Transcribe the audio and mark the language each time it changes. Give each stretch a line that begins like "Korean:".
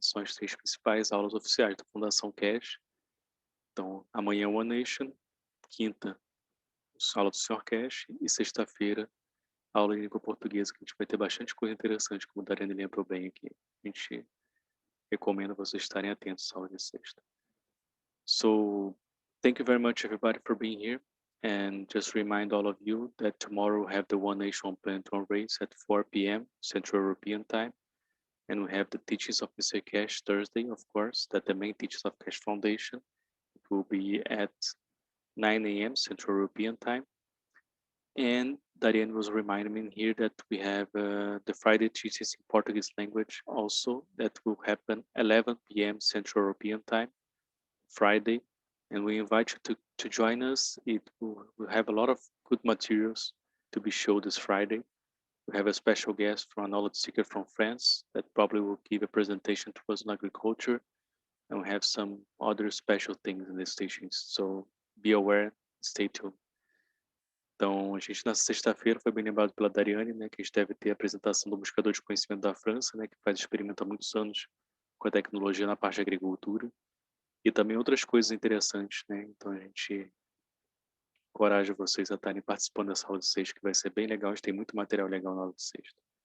Portuguese: São as 3 principais aulas oficiais da Fundação Keshe. Então, amanhã One Nation, quinta, aula do Sr. Keshe, e sexta-feira, aula em língua portuguesa, que a gente vai ter bastante coisa interessante, como a Dariane lembrou bem aqui. A gente recomenda vocês estarem atentos à aula de sexta.
English: So, thank you very much, everybody, for being here. And just remind all of you that tomorrow we have the One Nation, One Planet, One Race at 4 p.m. Central European Time. And we have the teachings of Mr. Keshe Thursday, of course, that the main teachings of Keshe Foundation. It will be at 9 a.m. Central European Time. And Dariane was reminding me here that we have the Friday teachings in Portuguese language also, that will happen 11 p.m. Central European Time, Friday. And we invite you to join us. We'll have a lot of good materials to be shown this Friday. We have a special guest from a knowledge seeker from France that probably will give a presentation to us on agriculture. And we have some other special things in these teachings. So be aware, stay tuned.
Portuguese: Então, a gente, nessa sexta-feira, foi bem lembrado pela Dariane, né, que a gente deve ter a apresentação do Buscador de Conhecimento da França, né, que faz experimento há muitos anos com a tecnologia na parte de agricultura. E também outras coisas interessantes, né? Então, a gente encoraja vocês a estarem participando dessa aula de sexta, que vai ser bem legal. A gente tem muito material legal na aula de sexta.